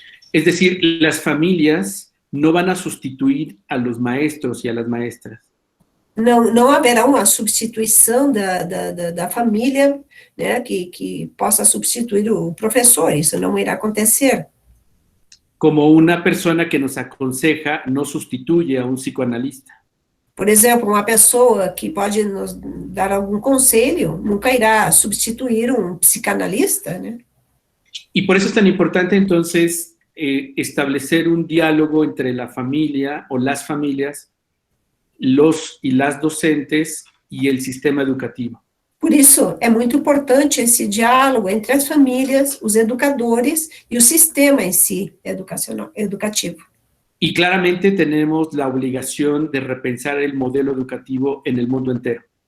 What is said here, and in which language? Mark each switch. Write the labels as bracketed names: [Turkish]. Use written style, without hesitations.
[Spanish] Es decir, las familias no van a sustituir a los maestros y a las maestras. [Portuguese] Não haverá uma substituição da família, né, que possa substituir o professor, isso não irá acontecer. [Spanish] Como una persona que nos aconseja no sustituye a un psicoanalista. [Portuguese] Por exemplo, uma pessoa que pode nos dar algum conselho nunca irá substituir um psicanalista, né? [Spanish] Y por eso es tan importante entonces establecer un diálogo entre la familia o las familias, los y las docentes y el sistema educativo. [Portuguese] Por isso, é muito importante esse diálogo entre as famílias, os educadores e o sistema em si educativo. [Spanish] Y claramente tenemos la obligación de repensar el modelo educativo en el mundo entero.